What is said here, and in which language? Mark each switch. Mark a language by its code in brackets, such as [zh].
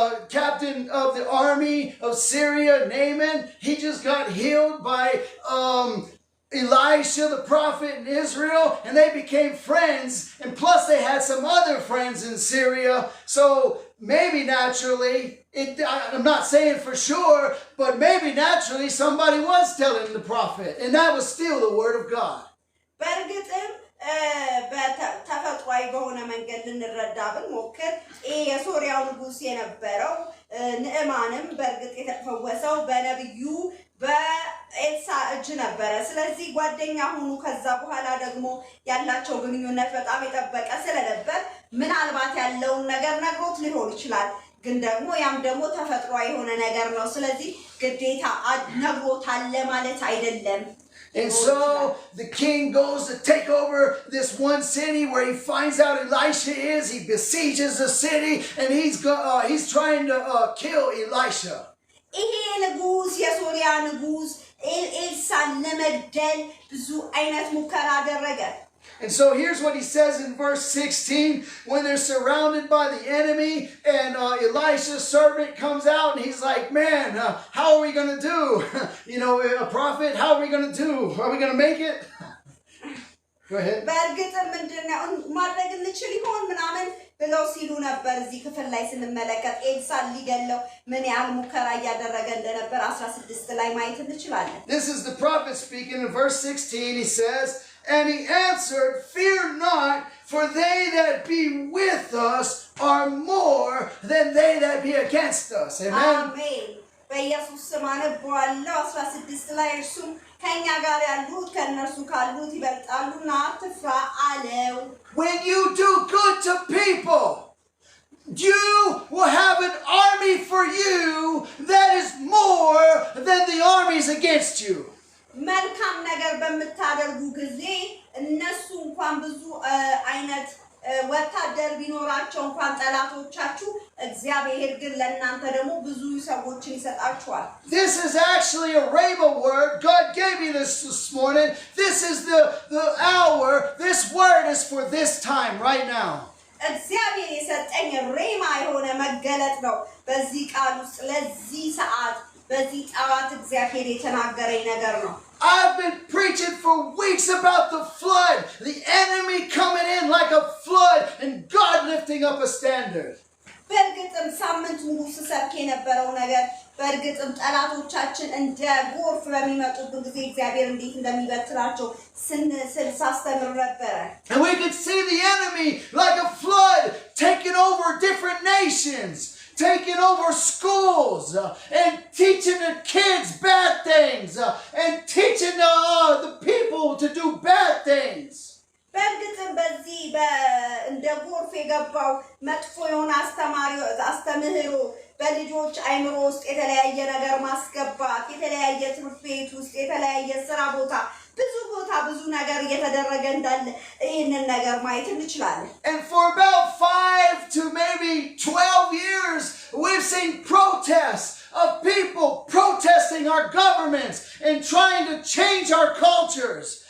[en] captain of the army of Syria, Naaman, he just got healed by Elisha, the prophet in Israel, and they became friends, and plus they had some other friends in Syria, so maybe naturally, I'm not saying for sure, but maybe naturally somebody was telling the prophet, and that was still the word of God. [am] በእርግጥም በተፈጥሯዊ በሆነ መንገድ ልንረዳ ብንሞክር የሶርያው ንጉስ የነበረው ንዕማንም በእርግጥ የተፈወሰው በነብዩ በኤልሳ እጅ ነበረ ስለዚህ ጓደኛ ሆኑ ከዛ በኋላ ደግሞ ያላቸው ግንኙነት በጣም የጠበቀ ስለነበር ምናልባት ያለውን ነገር ነግሮት ሊሆን ይችላል ግን ደግሞ ያም ደግሞ ተፈጥሯዊ የሆነ ነገር ነው ስለዚህ ግዴታ ነግሮታል ለማለት አይደለም [en] And so the king goes to take over this one city where he finds out Elisha is. He besieges the city and he's trying to kill Elisha. [am] ይሄ ንጉስ የሶርያ ንጉስ ኤልሳን ለመግደል ብዙ አይነት ሙከራ አደረገ [en] And so here's what he says in verse 16. When they're surrounded by the enemy and Elisha's servant comes out and he's like, man, how are we going to do? A prophet, how are we going to do? Are we going to make it? Go ahead. [am] በእርግጥም ምንድነው ማድረግ እንችል ይሆን ምናምን ብለው ሲሉ ነበር እዚህ ክፍል ላይ ስንመለከት ኤልሳን ሊገለው ምን ያህል ሙከራ ያደረገ እንደነበር 16 ላይ ማየት እንችላለን [en] This is the prophet speaking in verse 16. He says, and he answered, fear not, for they that be with us are more than they that be against us. Amen. Amen. [am] በኢየሱስ ስም አነባለሁ 16 ላይ እርሱም ከኛ ጋር ያሉት ከነርሱ ካሉት ይበልጣሉና አትፍራ አለው [en] When you do good to people, you will have an army for you that is more than the armies against you. [am] መልካም ነገር በመታደርጉ ጊዜ እነሱ እንኳን ብዙ አይነት ወታደር ቢኖራቸው እንኳን ጠላቶቻችሁ እግዚአብሔር ግን ለእናንተ ደግሞ ብዙ ሰዎችን ይሰጣችኋል። [en] This is actually a rhema word. God gave me this morning. This is the hour. This word is for this time right now. [am] እግዚአብሔር የሰጠኝ ሬማ የሆነ መገለጥ ነው። በዚህ ቃል ውስጥ ለዚህ ሰዓት በዚህ ጠዋት እግዚአብሔር የተናገረኝ ነገር ነው። [en] I've been preaching for weeks about the flood, the enemy coming in like a flood, and God lifting up a standard. [am] በእርግጥም ሳምንት ሙሉ ስሰብክ የነበረው ነገር በእርግጥም ጠላቶቻችን እንደ ጎርፍ በሚመጡበት ጊዜ እግዚአብሔር እንዴት እንደሚበትራቸው ሳስተምር ነበረ። [en] And we could see the enemy like a flood taking over different nations, taking over schools, and teaching the kids bad things, and teaching the people to do bad things. [am] በእርግጥም በዚህ እንደ ጎርፍ የገባው መጥፎ የሆነ አስተምህሮ በልጆች አይምሮ ውስጥ የተለያየ ነገር ማስገባት፣ የተለያየ ትምህርት ቤት ውስጥ የተለያየ ስራ ቦታ ብዙ ነገር እየተደረገ እንዳለ ይህንን ነገር ማየት እንችላለን። [en] And for about 5 to maybe 12 years, we've seen protests of people protesting our governments and trying to change our cultures.